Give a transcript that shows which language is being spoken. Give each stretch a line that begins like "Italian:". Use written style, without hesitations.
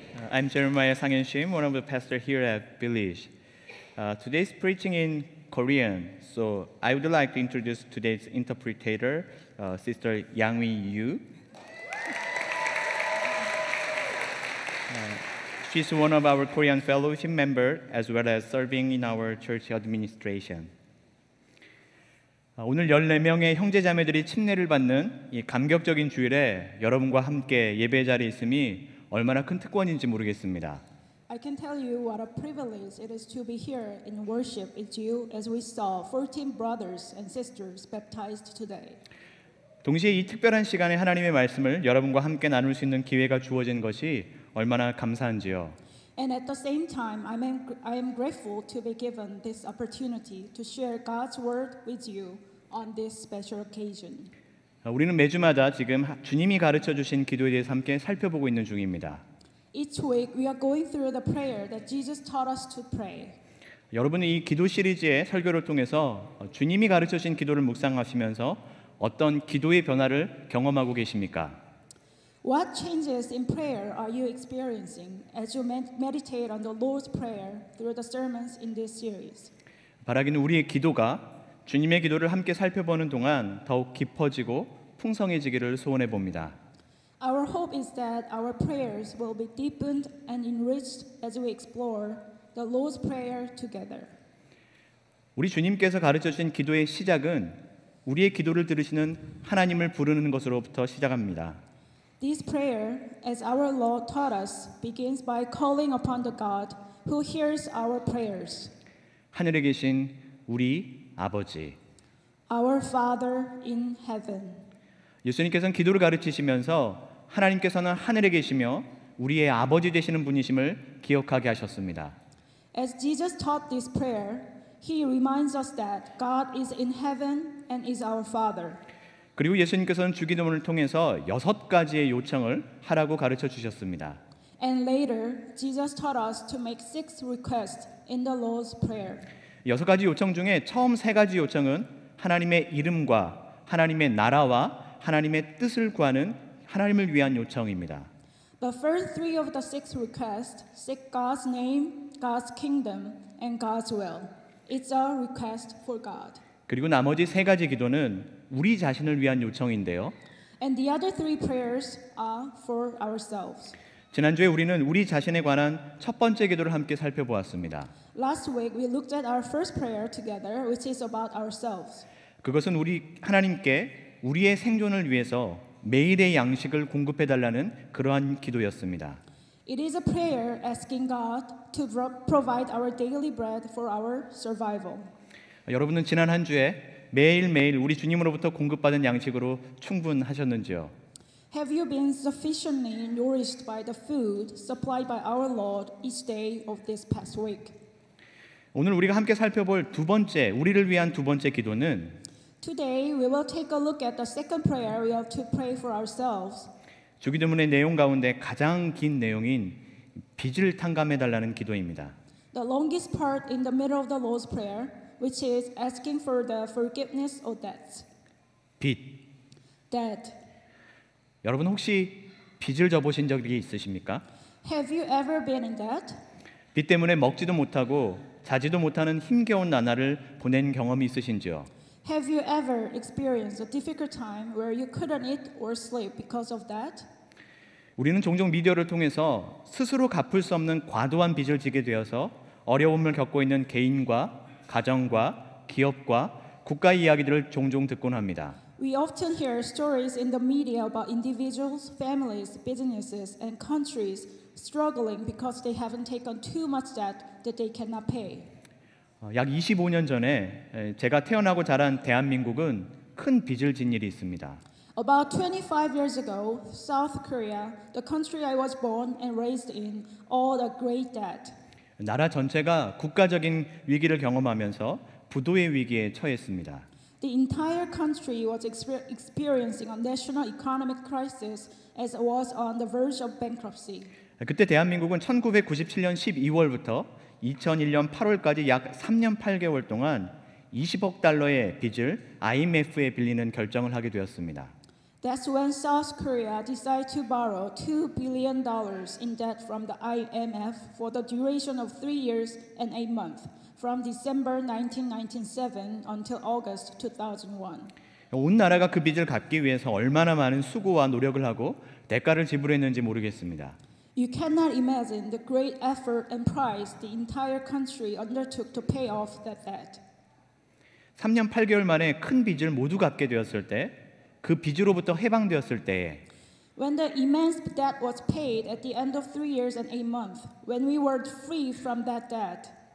English: I'm Jeremiah Sang-Hyun, one of the pastors here at Village. Today's preaching in Korean, so I would like to introduce today's interpreter, Sister Yang Yu. She's one of our Korean fellowship members as well as serving in our church administration.
Korean: 오늘 14명의 형제자매들이 침례를 받는 이 감격적인 주일에 여러분과 함께 예배 자리에 있음이 얼마나 큰 특권인지 모르겠습니다.
English: I can tell you what a privilege it is to be here in worship with you as we saw 14 brothers and sisters baptized today.
Korean: 동시에 이 특별한 시간에 하나님의 말씀을 여러분과 함께 나눌 수 있는 기회가 주어진 것이 얼마나 감사한지요.
English: And at the same time, I am grateful to be given this opportunity to share God's word with you on this special occasion.
Korean: 우리는 매주마다 지금 주님이 가르쳐 주신 기도에 대해서 함께 살펴보고 있는 중입니다.
English: Each week we are going through the prayer that Jesus taught us to pray.
Korean: 여러분은 이 기도 시리즈의 설교를 통해서 주님이 가르쳐 주신 기도를 묵상하시면서 어떤 기도의 변화를 경험하고 계십니까?
English: What changes in prayer are you experiencing as you meditate on the Lord's Prayer through the sermons in this series?
Korean: 바라기는 우리의 기도가 주님의 기도를 함께 살펴보는 동안 더욱 깊어지고 풍성해지기를 소원해 봅니다.
English: Our hope is that our prayers will be deepened and enriched as we explore the Lord's Prayer together.
Korean: 우리 주님께서 가르쳐 주신 기도의 시작은 우리의 기도를 들으시는 하나님을 부르는 것으로부터 시작합니다.
English: This prayer, as our Lord taught us, begins by calling upon the God who hears our prayers.
Korean: 하늘에 계신 우리 아버지.
English: Our Father in heaven.
Korean: 예수님께서는 기도를 가르치시면서 하나님께서는 하늘에 계시며 우리의 아버지 되시는 분이심을 기억하게 하셨습니다.
English: As Jesus taught this prayer, He reminds us that God is in heaven and is our Father.
Korean: 그리고 예수님께서는 주기도문을 통해서 6가지의 요청을 하라고 가르쳐 주셨습니다.
English: And later, Jesus taught us to make 6 requests in the Lord's Prayer.
Korean: 6가지 요청 중에 처음 3가지 요청은 하나님의 이름과 하나님의 나라와 하나님의 뜻을 구하는 하나님을 위한 요청입니다.
English: The first 3 of the 6 requests seek God's name, God's kingdom, and God's will. It's a request for God.
Korean: 그리고 나머지 3가지 기도는 우리 자신을 위한 요청인데요.
English: And the other 3 prayers are for ourselves.
Korean: 지난주에 우리는 우리 자신에 관한 첫 번째 기도를 함께 살펴보았습니다.
English: Last week we looked at our first prayer together, which is about ourselves.
Korean: 그것은 우리 하나님께 우리의 생존을 위해서 매일의 양식을 공급해 달라는 그러한 기도였습니다.
English: It is a prayer asking God to provide our daily bread for our survival.
Korean: 여러분은 지난 한 주에 매일매일 우리 주님으로부터 공급받은 양식으로 충분하셨는지요?
English: Have you been sufficiently nourished by the food supplied by our Lord each day of this past week?
Korean: 오늘 우리가 함께 살펴볼 우리를 위한 두 번째 기도는
English: Today we will take a look at the second prayer we have to pray for ourselves.
Korean: 주기도문의 내용 가운데 가장 긴 내용인 빚을 탕감해 달라는 기도입니다.
English: The longest part in the middle of the Lord's Prayer, which is asking for the forgiveness of debts.
Korean: 빚.
English: Debt.
Korean: 여러분 혹시 빚을 져보신 적이 있으십니까?
English: Have you ever been in debt?
Korean: 빚 때문에 먹지도 못하고 자지도 못하는 힘겨운 나날을 보낸 경험이 있으신지요?
English: Have you ever experienced a difficult time where you couldn't eat or sleep because of that?
Korean: 우리는 종종 미디어를 통해서 스스로 갚을 수 없는 과도한 빚을 지게 되어서 어려움을 겪고 있는 개인과 가정과 기업과 국가의 이야기들을 종종 듣곤 합니다.
English: We often hear stories in the media about individuals, families, businesses, and countries struggling because they haven't taken too much debt that they cannot pay.
Korean: 약 25년 전에 제가 태어나고 자란 대한민국은 큰 빚을 진 일이 있습니다.
English: About 25 years ago, South Korea, the country I was born and raised in, owed a great debt.
Korean: 나라 전체가 국가적인 위기를 경험하면서 부도의 위기에 처했습니다.
English: The entire country was experiencing a national economic crisis as it was on the verge of bankruptcy.
Korean: 그때 대한민국은 1997년 12월부터 2001년 8월까지 약 3년 8개월 동안 20억 달러의 빚을 IMF에 빌리는 결정을 하게 되었습니다.
English: That's when South Korea decided to borrow $2 billion in debt from the IMF for the duration of 3 years and 8 months, from December 1997 until August 2001.
Korean: 온 나라가 그 빚을 갚기 위해서 얼마나 많은 수고와 노력을 하고 대가를 지불했는지 모르겠습니다.
English: You cannot imagine the great effort and price the entire country undertook to pay off that debt.
Korean: 3년 8개월 만에 큰 빚을 모두 갚게 되었을 때, 그 빚으로부터 해방되었을 때에
English: When the immense debt was paid at the end of 3 years and 8 months, when we were free from that debt,